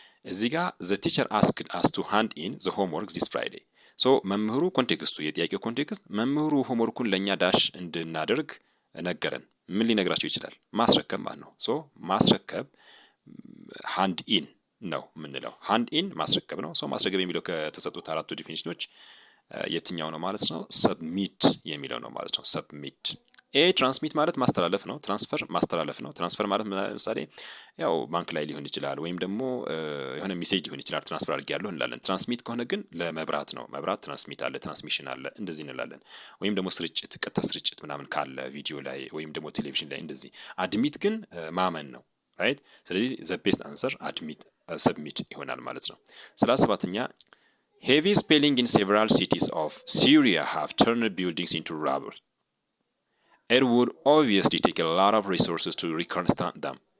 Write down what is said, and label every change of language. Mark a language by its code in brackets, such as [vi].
[am] እዚህ ጋር [en] the teacher asked us to hand in the homework this Friday. [am] ሶ መምህሩ ኮንቴክስቱ የጥያቄው ኮንቴክስት መምህሩ ሆምወርኩን ለእኛ ዳሽ እንድናደርግ ነገረን። ምን ሊነግራቸው ይችላል? ማስረከብ ማለት ነው። ሶ ማስረከብ ሃንድ ኢን ነው የምንለው። ሃንድ ኢን ማስረከብ ነው። ሰው ማስረከብ የሚለው ከተሰጡት አራቱ ዲፊኒሽኖች የትኛው ነው ማለት ነው? ሰብሚት የሚለው ነው ማለት ነው። ሰብሚት። ኤ ትራንስሚት ማለት ማስተላለፍ ነው። ትራንስፈር ማስተላለፍ ነው። ትራንስፈር ማለት ለምሳሌ ያው ባንክ ላይ ሊሆን ይችላል፣ ወይም ደግሞ የሆነ ሜሴጅ ሊሆን ይችላል። ትራንስፈር አድርጌያለሁ እንላለን። ትራንስሚት ከሆነ ግን ለመብራት ነው። መብራት ትራንስሚት አለ፣ ትራንስሚሽን አለ፣ እንደዚህ እንላለን። ወይም ደግሞ ስርጭት፣ ቀጥታ ስርጭት ምናምን ካለ ቪዲዮ ላይ ወይም ደግሞ ቴሌቪዥን ላይ እንደዚህ። አድሚት ግን ማመን ነው። ራይት። ስለዚህ ዘ ቤስት አንሰር አድሚት ሰብሚት ይሆናል ማለት ነው። 37ኛ [en] heavy spelling in several cities of Syria have turned buildings into rubble. It would obviously take a lot of resources to reconstruct them.